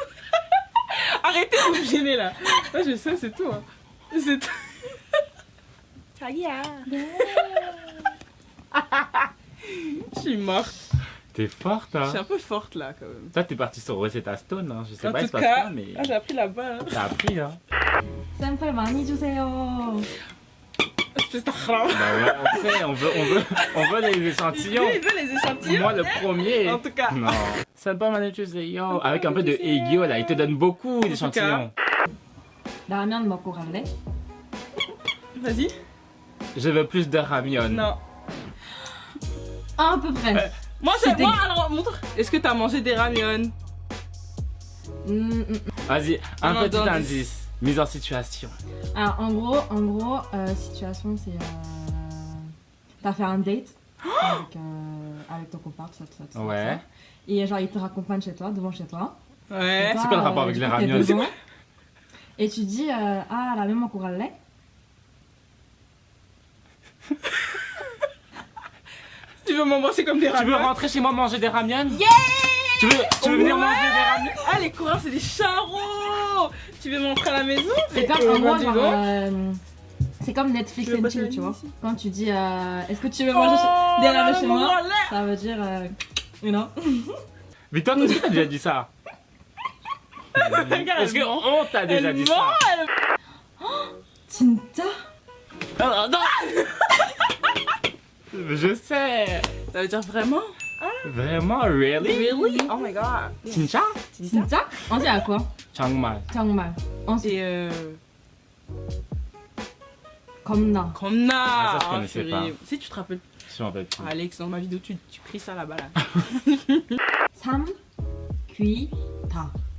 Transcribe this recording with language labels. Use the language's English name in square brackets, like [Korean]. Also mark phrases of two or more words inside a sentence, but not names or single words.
[French] Arrêtez de me gêner là. Moi, je sais, c'est tout. Hein. C'est tout. 자기야. Je suis morte. T'es forte, Je hein? suis un peu forte là quand même. Toi, t'es parti sur Rosetta Stone, hein? Je sais En pas, il tout se passe cas, pas, mais. j'ai appris là-bas. Hein. T'as appris, hein? [Korean] 샘플 많이 주세요. [French] Espèce de haram. Ouais, on veut les échantillons. Lui, il veut les échantillons. Moi, le premier. En tout cas. Non. C'est pas mal, tu sais, yo. Avec un peu de aiguille, là, il te donne beaucoup d'échantillons. [Korean] 라면 먹고 갈래? [French] Vas-y. Je veux plus de ramyon. Non. À peu près. Moi, c'est moi, alors montre. Est-ce que t'as mangé des ramyons? Vas-y, un Non, petit dans indice. Mise en situation. Alors, en gros, situation, c'est. T'as fait un date avec ton copain, tout ça. Ouais. Et genre, il te raccompagne chez toi, devant chez toi. Ouais. Toi, C'est quoi le rapport avec du les coup, t'es ramyons? devant. Et tu dis, ah, la même [Korean] 먹고 갈래? [French] Tu veux m'embrasser comme des Tu veux ramyons? rentrer chez moi manger des ramyons? Yeah! Tu veux venir manger des ramyons? Ah, les Coréens, c'est des charros. Tu veux m'entrer à la maison? C'est comme en gros, dis genre, donc. c'est comme Netflix Tu veux and pas chill, te tu vois. ici? Quand tu dis, est-ce que tu veux manger des ramyons chez moi? Ça veut dire, [English] you know. [French] Victor, nous aussi, t'as déjà dit ça. Est-ce qu'on t'a déjà dit ça? 진짜? Non, non. Je sais. Ça veut dire vraiment? Vraiment, really? [English] Really? Oh my god. [French] 진짜? 진짜? On dit à quoi? 정말. 정말. Ensuite, Et 겁나. Komna. Ah, ça, je connaissais purée. pas. Si tu te rappelles, Je m'en rappelle plus. Alex, dans ma vidéo, tu cries ça là-bas là. 삼귀다.